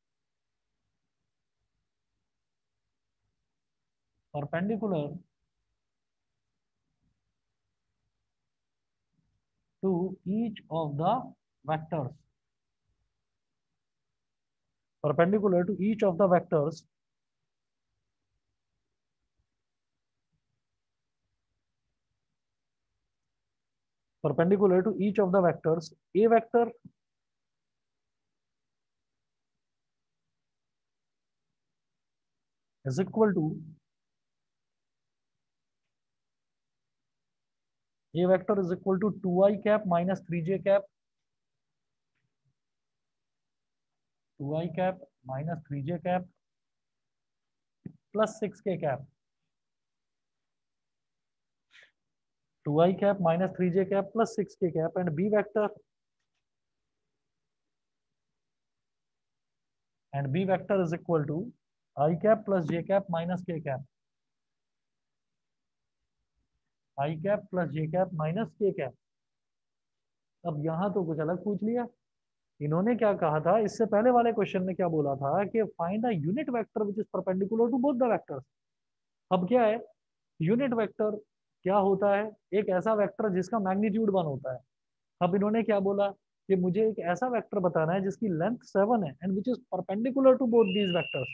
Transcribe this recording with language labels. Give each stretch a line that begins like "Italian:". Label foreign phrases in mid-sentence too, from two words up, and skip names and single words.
English: perpendicular to each of the vectors, perpendicular to each of the vectors, perpendicular to each of the vectors. A vector is equal to A vector is equal to 2i cap minus 3j cap, 2i cap minus 3j cap plus 6k cap, 2i cap minus 3j cap plus 6k cap, and B vector is equal to I cap plus j cap minus k cap, I cap plus j cap minus k cap।
Hindi: अब यहाँ तो कुछ अलग पूछ लिया इन्होंने। क्या कहा था इससे पहले वाले क्वेश्चन में, क्या बोला था कि
English: find a unit vector which is perpendicular to both the vectors.
Hindi: अब क्या है
English: unit vector?
Hindi: क्या होता है? एक ऐसा वेक्टर जिसका मैग्नीट्यूड 1 होता है। अब इन्होंने क्या बोला कि मुझे एक ऐसा वेक्टर बताना है जिसकी लेंथ 7 है
English: and which is perpendicular to both these vectors.